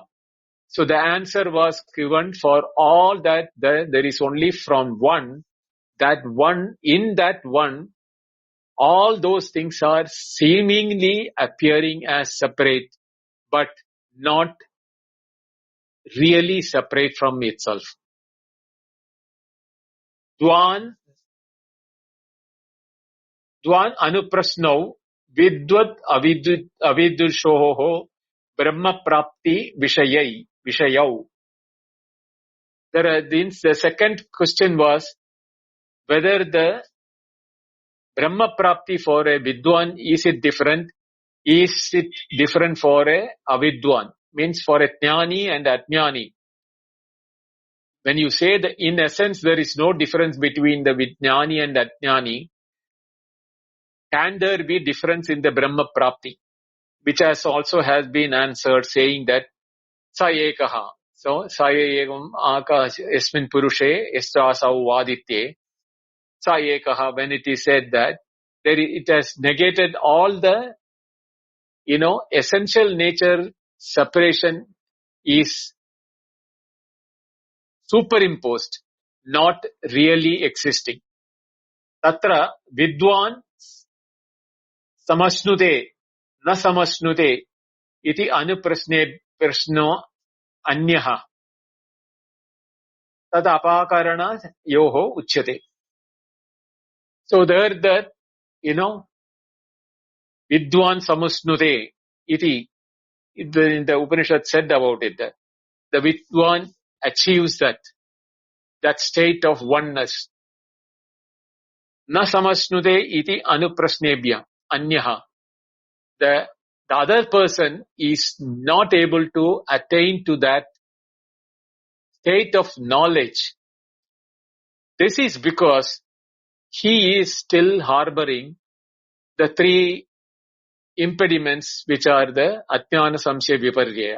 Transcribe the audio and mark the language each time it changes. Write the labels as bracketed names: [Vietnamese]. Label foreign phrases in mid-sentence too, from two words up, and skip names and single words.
[English] So the answer was given for all that there is only from one, that one, in that one, all those things are seemingly appearing as separate, but not really separate from itself. [Sanskrit] Dwan anuprasnau vidvat avidurshoho brahma prapti vishayau. [English] The second question was whether the [Sanskrit] Brahma Prapti [English] for a Vidwan, is it different? Is it different for a Avidwan? Means for a Jnani and Ajnani. When you say that in essence there is no difference between the Vijnani and Ajnani, can there be difference in the [Sanskrit] Brahma Prapti? [English] Which also has been answered saying that [Sanskrit] Sa Ekaha. So, Sa Ekam Akash Esmin Purushe Estasau Vaditye. Sa Ekaha, [English] when it is said that, it has negated all the, essential nature separation is superimposed, not really existing. [Sanskrit] Tatra vidwan samasnute na samasnute iti prashno anyaha tad apakarana yoho uchyate. [English] So there that, [Sanskrit] vidwan samasnute iti, [English] the Upanishad said about it, that the vidwan achieves that state of oneness. [Sanskrit] Na samasnute iti anuprasnebhya anyaha. [English] The other person is not able to attain to that state of knowledge. This is because he is still harboring the three impediments, which are the [Sanskrit] Ajnana Samshaya Viparya.